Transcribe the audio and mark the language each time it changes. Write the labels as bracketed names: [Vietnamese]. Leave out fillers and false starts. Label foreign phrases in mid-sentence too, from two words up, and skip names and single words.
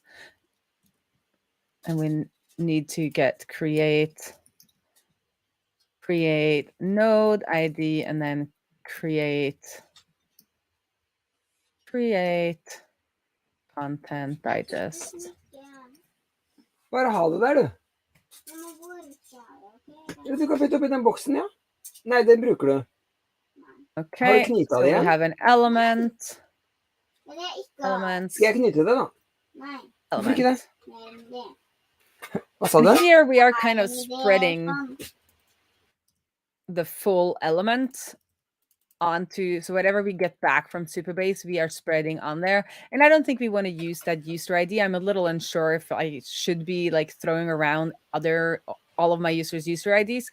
[English] And we need to get create node ID and then create content digest. [Norwegian] Bare ha det der, du. Du kan putte oppi den boksen, ja. Nei, den bruker du. [English] Okay, so we have an element. [Norwegian] Skal jeg knyte det, da? Hvorfor ikke det? Hva sa du? [English] Here we are kind of spreading the full element onto, so whatever we get back from Supabase, we are spreading on there. And I don't think we want to use that user ID. I'm a little unsure if I should be like throwing around all of my users' user IDs.